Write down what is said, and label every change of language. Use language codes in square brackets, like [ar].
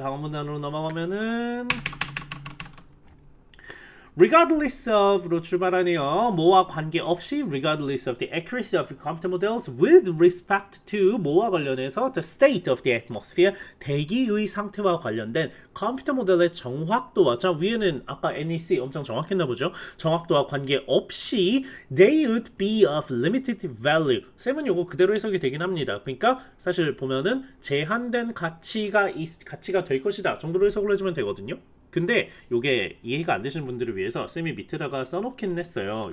[ko] 다음 문단으로 넘어가면은 [en] regardless of [ko] 로 출발하네요. 뭐와 관계없이 [en] regardless of the accuracy of computer models with respect to [ko] 뭐와 관련해서 [en] the state of the atmosphere [ko] 대기의 상태와 관련된 컴퓨터 모델의 정확도와, 자 위에는 아까 NEC 엄청 정확했나 보죠. 정확도와 관계없이 [en] they would be of limited value. [ko] 쌤은 요거 그대로 해석이 되긴 합니다. 그러니까 사실 보면은 제한된 가치가 될 것이다 정도로 해석을 해주면 되거든요. 근데 요게 이해가 안 되시는 분들을 위해서 쌤이 밑에다가 써놓긴 했어요.